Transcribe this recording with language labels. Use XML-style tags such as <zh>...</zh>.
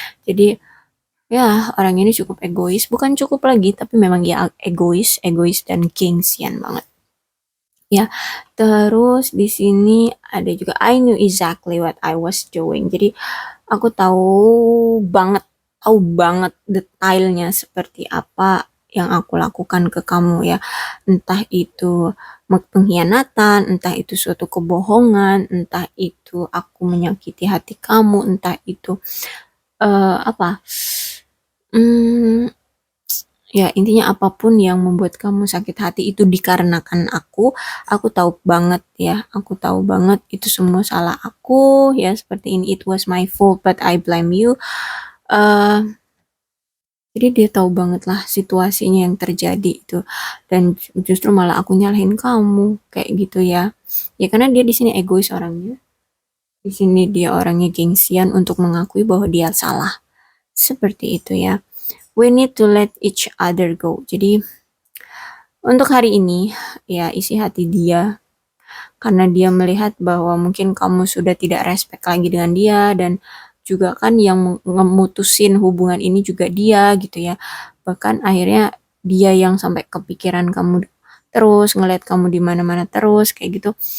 <id>Jadi ya orang ini cukup egois, bukan cukup lagi, tapi memang ya egois, egois dan gengsian banget. Ya, terus di sini ada juga</id> <en>I knew exactly what I was doing.</en> <id>Jadi aku tahu banget detailnya seperti apa yang aku lakukan ke kamu ya. Entah itu pengkhianatan, entah itu suatu kebohongan, entah itu aku menyakiti hati kamu, entah itu apa? Hmm, ya intinya apapun yang membuat kamu sakit hati itu dikarenakan aku tahu banget ya, aku tahu banget itu semua salah aku ya, seperti ini,</id> <en>it was my fault but I blame you.</en> <id>eh jadi dia tahu banget lah situasinya yang terjadi itu, dan justru malah aku nyalahin kamu kayak gitu ya. Ya karena dia di sini egois orangnya, di sini dia orangnya gengsian untuk mengakui bahwa dia salah, seperti itu ya.</id> <en>We need to let each other go.</en> <id>Jadi untuk hari ini, ya isi hati dia karena dia melihat bahwa mungkin kamu sudah tidak respect lagi dengan dia, dan juga kan yang ngemutusin hubungan ini juga dia gitu ya. Bahkan akhirnya dia yang sampai kepikiran kamu terus, ngeliat kamu di mana-mana terus kayak gitu.</id>